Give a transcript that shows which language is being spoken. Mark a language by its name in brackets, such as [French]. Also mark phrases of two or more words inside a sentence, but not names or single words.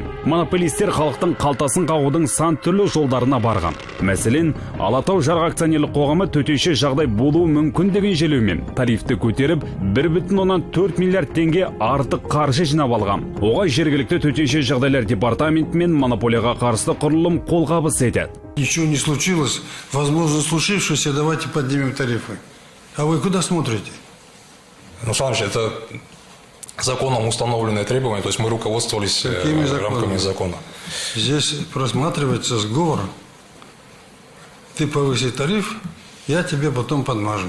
[Kazakh] Монополистер халықтың қалтасын қағудың сан түрлі жолдарына барған. Мәселен, Алатау Жарық акционерлік қоғамы төтенше жағдай болуы мүмкін деген желеумен тарифті көтеріп 1,4 миллиард теңге артық қаржы жинап алған. Оған жергілікті төтенше жағдайлар департаменті мен монополияға қарсы құрылым қолғабыс етеді. [Russian] Ничего не случилось, возможно случившееся, давайте поднимем тарифы. А вы куда смотрите? Ну, Саныч, это законом установленные требования, то есть мы руководствовались рамками закона. Здесь просматривается сговор. Ты повысишь тариф, я тебе потом подмажу.